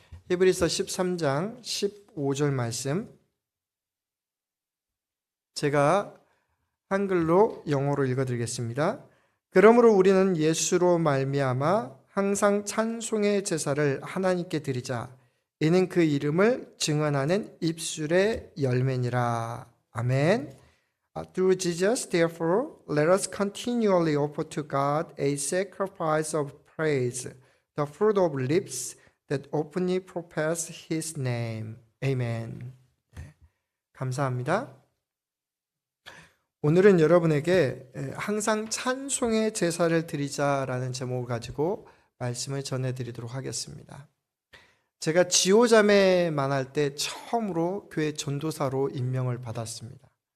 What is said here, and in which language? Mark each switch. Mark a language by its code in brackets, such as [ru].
[ko] 히브리서 13장 15절 말씀, 제가 한글로 영어로 읽어드리겠습니다. 그러므로 우리는 예수로 말미암아 항상 찬송의 제사를 하나님께 드리자. 이는 그 이름을 증언하는 입술의 열매니라. 아멘. [en] Through Jesus, therefore, let us continually offer to God a sacrifice of praise, the fruit of lips that openly profess His name. [ko] Amen. 감사합니다. 오늘은 여러분에게 항상 찬송의 제사를 드리자라는 제목을 가지고 말씀을 전해드리도록 하겠습니다. 제가 지호자매만 할 때 처음으로 교회 전도사로 임명을 받았습니다.